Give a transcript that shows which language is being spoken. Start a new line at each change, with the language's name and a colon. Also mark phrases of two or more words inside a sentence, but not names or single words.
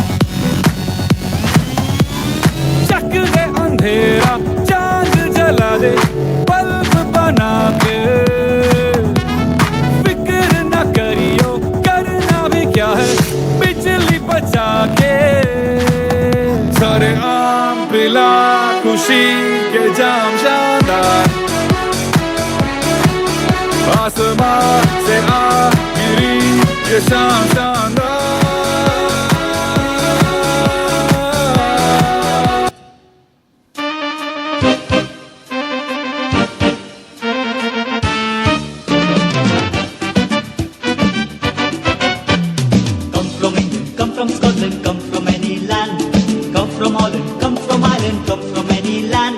Hindi: चक दे अंधेरा चांद जला दे बल्ब बना के फिक्र न करियो करना भी क्या है बिजली बचा के सारे आम पिला खुशी के जाम शानदार आसमां से आ गिरी ये शाम शानदार
English: From England, come from Scotland, come from any land, come from Holland, come from Ireland, come from any land.